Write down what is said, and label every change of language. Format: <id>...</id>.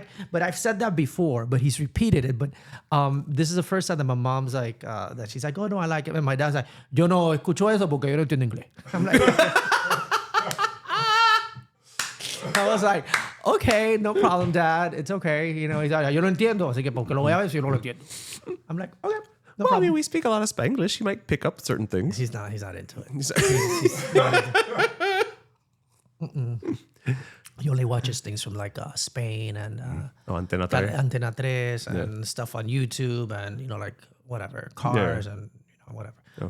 <en>But I've said that before, but he's repeated it. But this is the first time that my mom's like, that she's like, oh no, I like him. And my dad's like,</en> <es>yo no escucho eso porque yo no entiendo inglés.</es> <en>I'm like, I was like, okay, no problem, Dad. It's okay. He's like,</en> <es>yo no entiendo, así que porque lo voy a ver si yo no lo entiendo.</es> <en>I'm like, okay. No problem. I mean, we speak a lot of Spanglish. He might pick up certain things. He's not into it. He's not into it. He only watches things from like Spain and Antena 3. Antena 3 and stuff on YouTube and, like whatever, cars and whatever. Okay.</en>